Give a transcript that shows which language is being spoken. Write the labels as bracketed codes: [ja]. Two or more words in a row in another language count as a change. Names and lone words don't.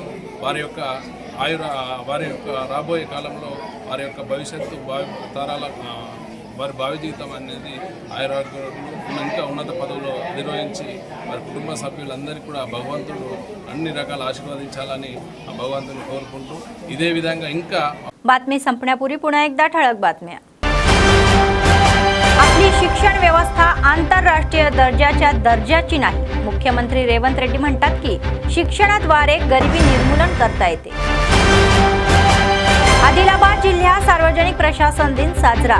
[te] వారి యొక్క రాబోయే కాలంలో వారి యొక్క భవిష్యత్తు తరాల వారి భావి జీవితం అనేది ఆయురారోగ్యాలు ఇంకా ఉన్నత పదవులు నిర్వహించి వారి కుటుంబ సభ్యులందరికీ కూడా భగవంతుడు అన్ని రకాల ఆశీర్వదించాలని ఆ భగవంతుని కోరుకుంటూ ఇదే విధంగా ఇంకా [mr] बातमी संपण्यापूर्वी पुन्हा एकदा ठळक बातम्या. आपली शिक्षण व्यवस्था आंतरराष्ट्रीय दर्जाच्या दर्जाची नाही. मुख्यमंत्री रेवंत रेड्डी म्हणतात की शिक्षणाद्वारे गरिबी निर्मूलन करता येते. आदिलाबाद जिल्ह्यात सार्वजनिक प्रशासन दिन साजरा.